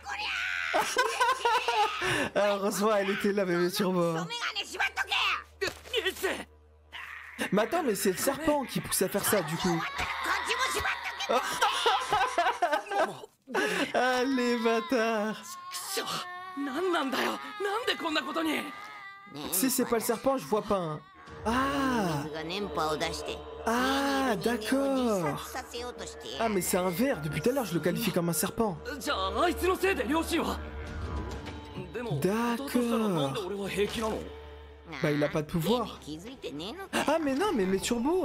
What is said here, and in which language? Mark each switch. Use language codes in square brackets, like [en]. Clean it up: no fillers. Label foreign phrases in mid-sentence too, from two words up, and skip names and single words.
[fr] Heureusement, elle était là, mais sur moi. Mais attends, mais c'est le serpent qui pousse à faire ça, du coup. Allez, bâtard. [ja] 何なんだよ。なんでこんなことに。 [fr] Si c'est pas le serpent, je vois pas. Hein. Ah. Ah, d'accord. Ah, mais c'est un ver. Depuis tout à l'heure, je le qualifie comme un serpent. D'accord. Bah, il a pas de pouvoir. Ah, mais non, mais Turbo.